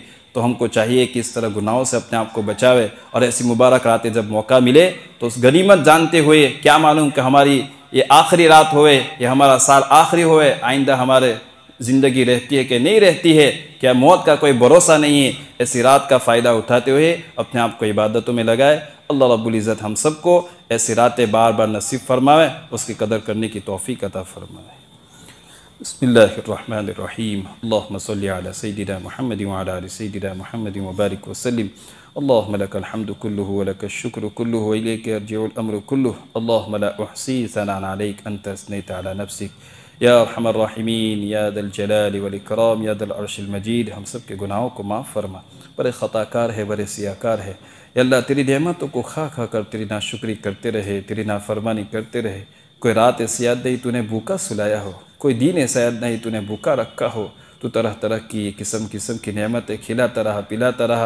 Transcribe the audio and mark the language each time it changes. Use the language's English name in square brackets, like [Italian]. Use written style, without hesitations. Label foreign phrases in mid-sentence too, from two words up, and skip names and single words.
[Hindi] तो हमको चाहिए कि इस तरह गुनाहों से अपने आप को बचावे और ऐसी मुबारक रातें जब मौका मिले तो उस गनीमत जानते हुए, क्या मालूम कि हमारी ये आखिरी रात होए, ये हमारा साल आखिरी होए, आइंदा हमारे ज़िंदगी रहती है कि नहीं रहती है, क्या मौत का कोई भरोसा नहीं है। ऐसी रात का फ़ायदा उठाते हुए अपने आप को इबादतों में लगाए। अल्लाह [Arabic] رب العزة [Hindi] हम सबको ऐसी रातें बार बार नसीब फरमाए, उसकी कदर करने की तौफ़ीक़ अता फरमाए। [Arabic] بسم الله الرحمن الرحيم اللهم صل على سيدنا محمد و على آل سيدنا محمد و بارك و سلم. اللهم لك الحمد كله و لك الشكر كله و إليك يرجع الأمر كله. اللهم لا أحصي ثناء عليك أنت أثنيت على نفسك يا أرحم الراحمين يا ذا الجلال والإكرام يا ذا العرش المجيد. [Hindi] हम सब के गुनाहों को माफ़ फरमा, बड़े ख़ताकार है, बड़े सियाकार है। या अल्लाह तेरी नेमतों को खा खा कर तेरी नाशुक्री करते रहे, तेरी नाफरमानी करते रहे। कोई रात ऐसी याद नहीं तूने भूखा सुलाया हो, कोई दीन ऐसा याद नहीं तूने भूखा रखा हो। तो तरह तरह की किस्म किस्म की नेमतें खिलाता रहा, पिलाता रहा।